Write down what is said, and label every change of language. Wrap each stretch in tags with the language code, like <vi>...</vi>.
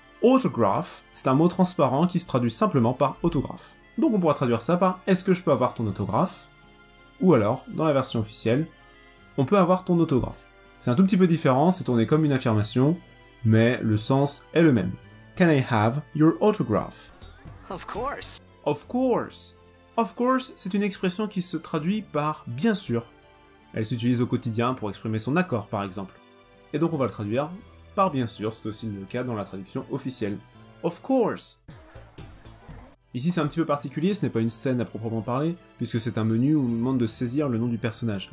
<fr>Autograph, c'est un mot transparent qui se traduit simplement par autographe. Donc on pourra traduire ça par est-ce que je peux avoir ton autographe? Ou alors, dans la version officielle, on peut avoir ton autographe. C'est un tout petit peu différent, c'est tourné comme une affirmation, mais le sens est le même.</fr> <en>Can I have your autograph? Of course. Of course.</en> <fr>Of course, c'est une expression qui se traduit par bien sûr. Elle s'utilise au quotidien pour exprimer son accord, par exemple. Et donc on va le traduire par bien sûr, c'est aussi le cas dans la traduction officielle.</fr> <en>Of course.</en> <fr>Ici c'est un petit peu particulier, ce n'est pas une scène à proprement parler, puisque c'est un menu où on nous demande de saisir le nom du personnage.</fr>